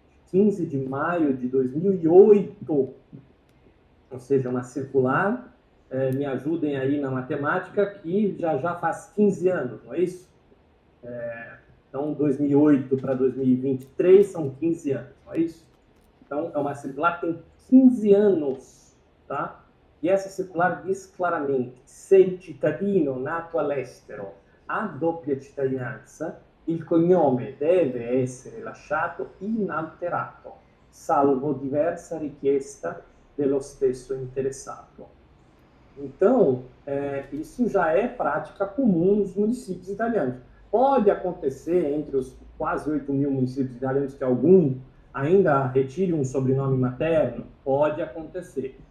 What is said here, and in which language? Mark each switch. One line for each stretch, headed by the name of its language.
Portuguese: 15 de maio de 2008, ou seja, uma circular, me ajudem aí na matemática, que já faz 15 anos, não é isso? Então, 2008 para 2023 são 15 anos, não é isso? Então, é uma circular que tem 15 anos, tá? E essa circular diz claramente:
Italian: se il cittadino nato all'estero ha doppia cittadinanza, il cognome deve essere lasciato inalterato, salvo diversa richiesta dello stesso interessato.
Portuguese: Então, isso já é prática comum nos municípios italianos. Pode acontecer entre os quase 8 mil municípios italianos que algum ainda retire um sobrenome materno, pode acontecer.